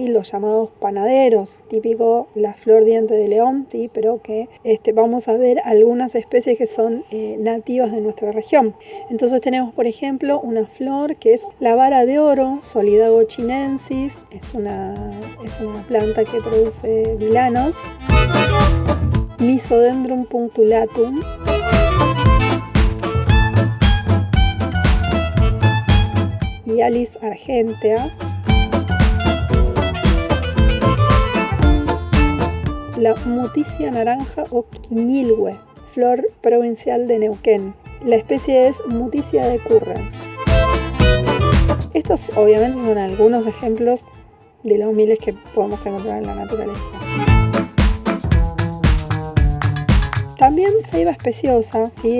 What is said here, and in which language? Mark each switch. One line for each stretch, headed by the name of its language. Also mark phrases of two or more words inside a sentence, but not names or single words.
Spanish: Los llamados panaderos, típico la flor diente de león, ¿sí? Pero que vamos a ver algunas especies que son nativas de nuestra región. Entonces tenemos, por ejemplo, una flor que es la vara de oro, Solidago chinensis, es una planta que produce vilanos, Misodendrum punctulatum, Alice argentea, la muticia naranja o quiñilhue, flor provincial de Neuquén. La especie es Muticia decurrens. Estos obviamente son algunos ejemplos de los miles que podemos encontrar en la naturaleza. También ceiba especiosa, ¿sí?